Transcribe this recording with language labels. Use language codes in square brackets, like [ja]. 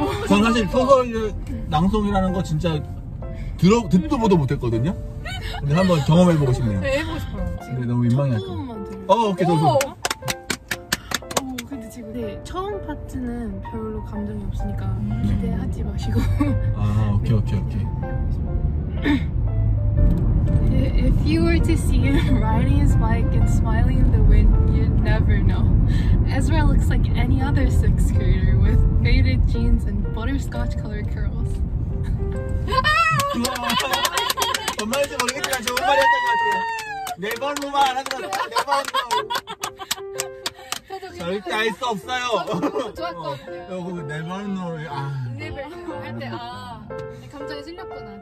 [ko] 저는 사실 소설 낭송이라는 거 진짜 듣도 보도 못했거든요. 근데 한번 경험해보고 싶네요. 네, 해보고 싶어요. 근데 너무 민망해. 첫 부분만 들어요. 오케이, 좋아. 근데 지금 처음 파트는 별로 감정이 없으니까 기대하지 마시고. 오케이. [en] If you were to see him riding his bike and smiling in the wind, you'd never know. Ezra looks like any other 6th grader with faded jeans and butterscotch colored curls. [ko] 뭔 말인지 모르겠지만 좋은 말이었던 것 같아요. 네 번로만 하더라도 네 번로. 절대 알 수 없어요. 좋았거든요. 네 번로. 랩을 할 때 감정이 실렸구나.